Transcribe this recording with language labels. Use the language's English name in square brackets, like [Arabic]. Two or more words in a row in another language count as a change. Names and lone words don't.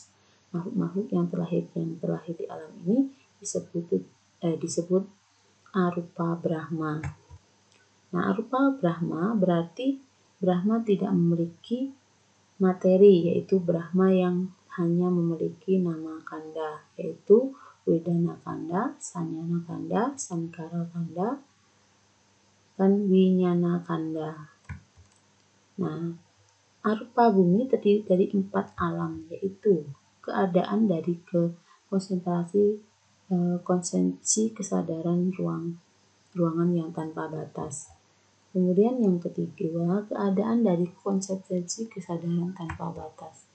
[Indonesian] Makhluk-makhluk yang terlahir di alam ini disebut arupa Brahma. Nah, arupa Brahma berarti Brahma tidak memiliki materi, yaitu Brahma yang hanya memiliki nama kanda, yaitu Wedana kanda, Sanyana kanda, Sankara kanda, dan Winyana kanda. Nah, arupa bumi terdiri dari 4 alam, yaitu keadaan dari konsensi kesadaran ruangan yang tanpa batas. Kemudian yang ketiga, keadaan dari konsistensi kesadaran tanpa batas.